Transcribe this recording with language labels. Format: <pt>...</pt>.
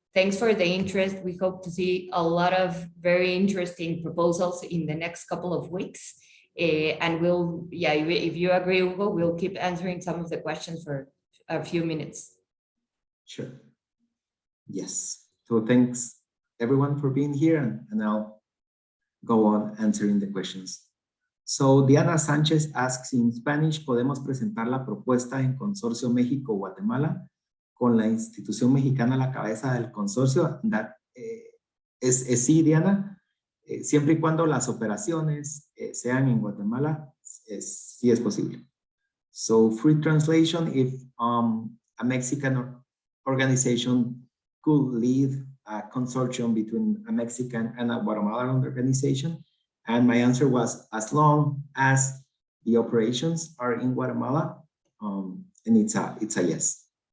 <en>thanks for the interest. We hope to see a lot of very interesting proposals in the next couple of weeks. And we'll, yeah, if you agree, Hugo, we'll keep answering some of the questions for a few minutes. Sure. Yes. So thanks everyone for being here, and I'll go on answering the questions. So Diana Sanchez asks in Spanish,</en> <es>¿podemos presentar la propuesta en Consorcio México-Guatemala con la institución mexicana a la cabeza del consorcio? Es sí, Diana. Siempre y cuando las operaciones sean en Guatemala, sí es posible.</es> <en>So free translation, if a Mexican organization could lead a consortium between a Mexican and a Guatemalan organization. And my answer was, as long as the operations are in Guatemala, and it's a yes.</en>